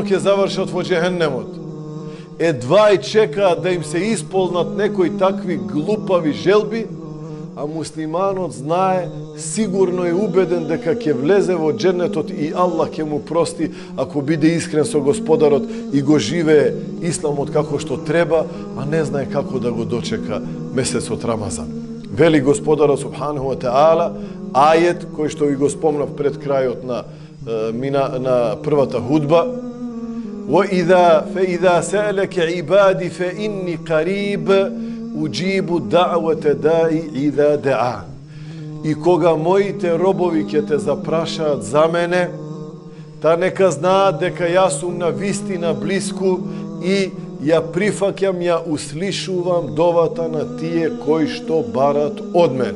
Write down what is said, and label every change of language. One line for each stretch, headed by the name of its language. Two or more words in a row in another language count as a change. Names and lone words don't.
Macedonian: ќе завршат во џехеннемот, едва и чекаат да им се исполнат некои такви глупави желби, а муслиманот знае, сигурно е убеден дека ќе влезе во џеннетот и Аллах ќе му прости ако биде искрен со Господарот и го живее исламот како што треба, а не знае како да го дочека месецот Рамазан. Вели Господарот
Arabic: سبحانه وتعالى,
Macedonian: ајет кој што ви го спомнав пред крајот на првата худба:
Arabic: فَإِذَا سَأَلَكَ عِبَادِ فَإِنِّي قَرِيبٌ أجيب دعوة الداع إذا دعان.
Macedonian: И кога моите робови ќе те запрашаат за мене, та нека знаат дека јас сум на вистина блиску и ја прифаќам, ја услишувам довата на тие кои што барат од мене.